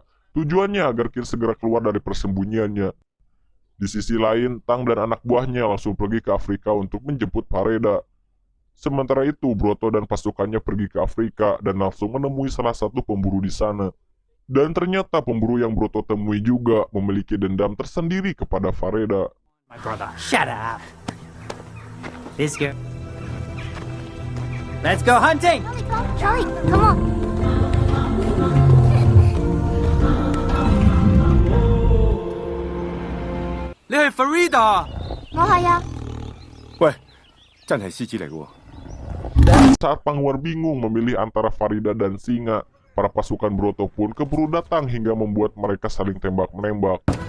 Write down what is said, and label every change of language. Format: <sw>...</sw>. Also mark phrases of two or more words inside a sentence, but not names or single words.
<id>Tujuannya agar Qin segera keluar dari persembunyiannya. Di sisi lain, Tang dan anak buahnya langsung pergi ke Afrika untuk menjemput Fareda. Sementara itu, Broto dan pasukannya pergi ke Afrika dan langsung menemui salah satu pemburu di sana. Dan ternyata pemburu yang Broto temui juga memiliki dendam tersendiri kepada Fareda.</id> <en>My brother. Shut up. This girl. Let's go hunting. Charlie, come on.</en> <yue>你係 Farida？我係啊。喂，真係獅子嚟嘅喎。</yue> <id>Saat Pangwar bingung memilih antara Farida dan singa, para pasukan Broto pun keburu datang hingga membuat mereka saling tembak-menembak.</id>